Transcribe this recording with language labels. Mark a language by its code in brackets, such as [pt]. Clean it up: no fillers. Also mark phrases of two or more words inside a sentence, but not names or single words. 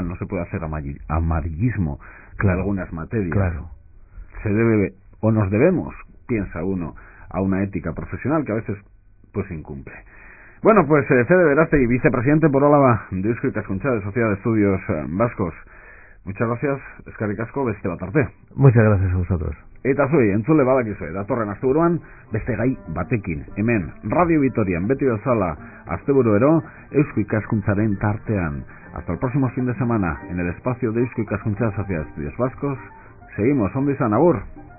[es] No se puede hacer amarillismo en algunas materias. Claro. Se debe, o nos debemos, piensa uno, a una ética profesional que a veces pues incumple. Bueno, pues Fede Berastegui, vicepresidente por Álava de Eusko Ikaskuntza, de Sociedad de Estudios Vascos. Muchas gracias, [eu] eskerrik asko, beste bat arte. [es] Muchas gracias a vosotros. [eu] Eta zuei, entzule badakizue, datorren asteburuan beste gai batekin. Hemen, Radio Vitorian, beti bezala, asteburuero, Eusko Ikaskuntzaren tartean. [es] Hasta el próximo fin de semana, en el espacio de Eusko Ikaskuntza, Sociedad de Estudios Vascos. Seguimos, [eu] ondo izan, agur!